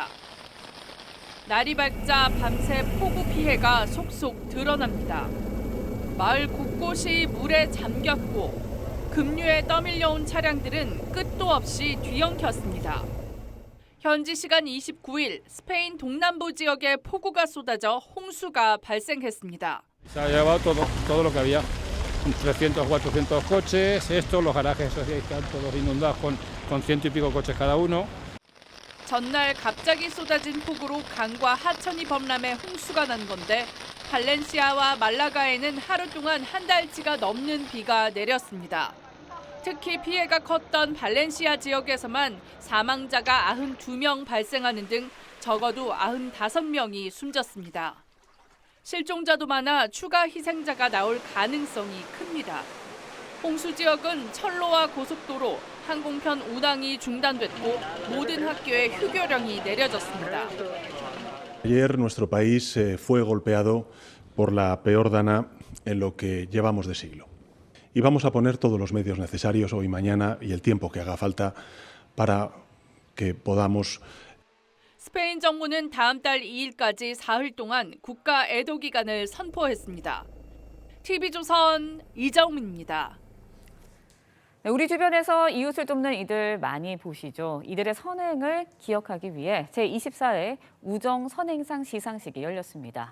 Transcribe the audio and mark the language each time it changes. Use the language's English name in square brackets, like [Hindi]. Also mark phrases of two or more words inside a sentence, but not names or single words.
[Korean] 날이 밝자 밤새 폭우 피해가 속속 드러납니다. 마을 곳곳이 물에 잠겼고 급류에 떠밀려온 차량들은 끝도 없이 뒤엉켰습니다. 현지 시간 29일 스페인 동남부 지역에 폭우가 쏟아져 홍수가 발생했습니다. [Spanish] Se ha llevado todo lo que había, 300, 400 coches, estos, los garajes están todos inundados con ciento y pico coches cada uno. [Korean] 전날 갑자기 쏟아진 폭우로 강과 하천이 범람해 홍수가 난 건데 발렌시아와 말라가에는 하루 동안 한 달치가 넘는 비가 내렸습니다. 특히 피해가 컸던 발렌시아 지역에서만 사망자가 92명 발생하는 등 적어도 95명이 숨졌습니다. 실종자도 많아 추가 희생자가 나올 가능성이 큽니다. 홍수 지역은 철로와 고속도로, 항공편 운항이 중단됐고 모든 학교에 휴교령이 내려졌습니다. [Spanish] Ayer nuestro país fue golpeado por la peor dana en lo que llevamos de siglo. Y vamos a poner todos los medios necesarios hoy, mañana y el tiempo que haga falta para que podamos. [Korean] 스페인 정부는 다음 달 2일까지 사흘 동안 국가 애도 기간을 선포했습니다. TV조선 이정민입니다. 네, 우리 주변에서 이웃을 돕는 이들 많이 보시죠. 이들의 선행을 기억하기 위해 제24회 우정 선행상 시상식이 열렸습니다.